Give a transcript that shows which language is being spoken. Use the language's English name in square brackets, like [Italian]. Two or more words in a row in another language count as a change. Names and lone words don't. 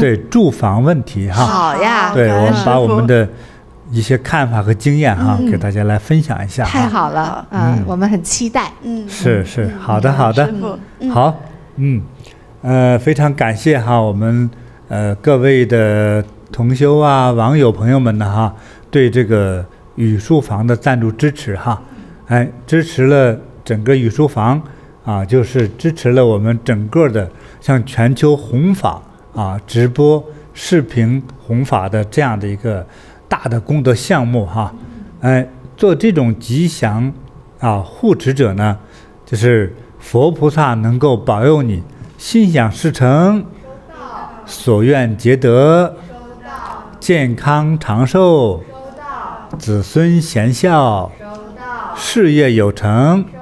[Chinese] 對，住房問題哈。好呀。對，我們把我們的一些看法和經驗哈，給大家來分享一下。太好了，我們很期待。是，好的，好的，好，非常感謝哈，我們各位的同修啊、網友朋友們呢哈，對這個語書房的贊助支持哈，支持了整個語書房啊，就是支持了我們整個的像全球弘法啊、直播視頻弘法的這樣的一個大的功德項目哈，做這種吉祥啊護持者呢，就是佛菩薩能夠保佑你心想事成，所願皆得，健康長壽，子孫賢孝，事業有成。